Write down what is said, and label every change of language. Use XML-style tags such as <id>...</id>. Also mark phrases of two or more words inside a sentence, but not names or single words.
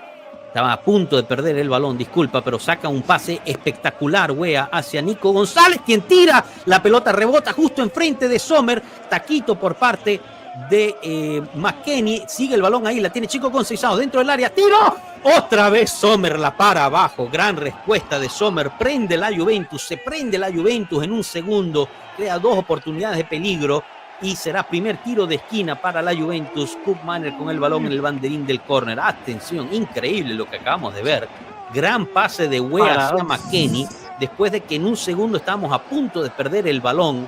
<es>Estaba a punto de perder el balón, disculpa, pero saca un pase espectacular Weah hacia Nico González, quien tira. La pelota rebota justo enfrente de Sommer. Taquito por parte de McKennie. Sigue el balón ahí, la tiene Chico Conceição dentro del área. ¡Tiro! Otra vez Sommer la para abajo. Gran respuesta de Sommer. Prende la Juventus. Se prende la Juventus en un segundo. Crea dos oportunidades de peligro. Y será primer tiro de esquina para la Juventus. Koopmeiners con el balón en el banderín del córner. Atención, increíble lo que acabamos de ver. Gran pase de Weah hacia McKennie. Después de que en un segundo estábamos a punto de perder el balón.</es>